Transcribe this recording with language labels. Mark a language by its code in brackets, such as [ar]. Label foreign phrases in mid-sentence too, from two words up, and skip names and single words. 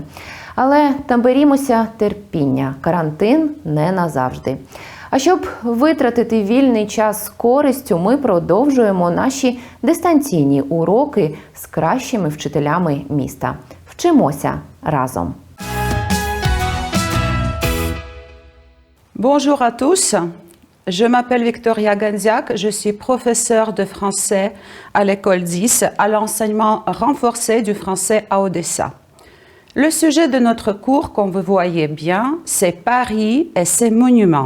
[uk] Але наберімося терпіння. Карантин не назавжди. А щоб витратити вільний час з користю, ми продовжуємо наші дистанційні уроки з кращими вчителями міста. Вчимося разом. [fr] Bonjour à tous, je m'appelle Victoria Ganziak, je suis professeure de français à l'école 10 à l'enseignement renforcé du français à Odessa. Le sujet de notre cours, comme vous voyez bien, c'est Paris et ses monuments.